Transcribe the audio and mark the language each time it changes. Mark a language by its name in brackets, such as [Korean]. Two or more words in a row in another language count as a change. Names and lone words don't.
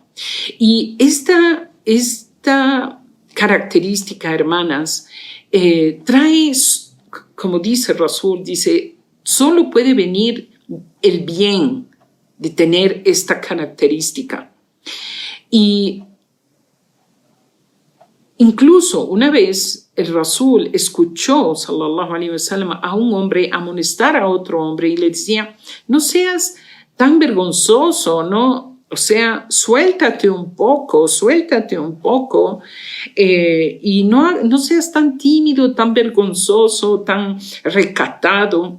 [Spanish] Y esta característica, hermanas, trae, como dice Rasul, dice, solo puede venir el bien de tener esta característica. Y incluso una vez el Rasul escuchó, [Arabic] صلى الله عليه وسلم, [Spanish] a un hombre amonestar a otro hombre y le decía, no seas tan vergonzoso, ¿no? O sea, suéltate un poco y no seas tan tímido, tan vergonzoso, tan recatado.